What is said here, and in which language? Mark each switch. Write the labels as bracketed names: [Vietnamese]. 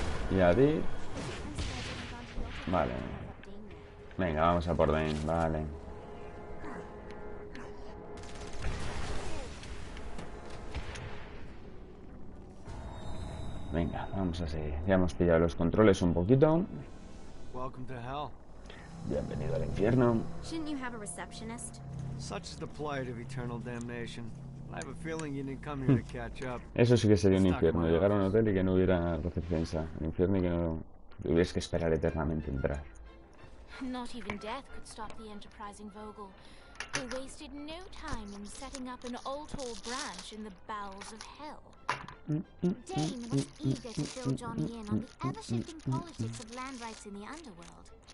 [Spanish] Y a ti. Vale. Venga, vamos a por Dane, vale. Venga, vamos a seguir. Ya hemos pillado los controles un poquito. [English] Welcome to hell. [Spanish] Bienvenido al infierno. [English] Shouldn't you have a receptionist? Such is the plight of eternal damnation. I have a feeling you didn't come here to catch up. [Spanish] Eso sí que sería un infierno. Llegar a un hotel y que no hubiera recepcionista. El infierno y que no tuvieras que esperar eternamente entrar. [English] Not even death could stop the enterprising Vogel, who wasted no time in setting up an Altor branch in the bowels of hell. Dane was eager to fill Johnny in on the ever-shifting politics of land rights in the underworld.